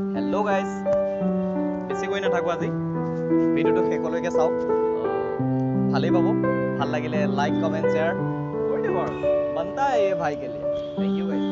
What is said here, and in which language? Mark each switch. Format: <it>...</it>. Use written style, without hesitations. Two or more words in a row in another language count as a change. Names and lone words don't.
<en>hello guys,</en> <as>বেছি কৈ নাথাকোঁ আজি, ভিডিঅ'টো শেষলৈকে চাওক, ভালেই পাব। ভাল লাগিলে</as> <en>like comment share</en> <as>কৰি দিব আৰু</as> <hi>बनता है ये भाई के लिए।</hi> <en>thank you guys.</en>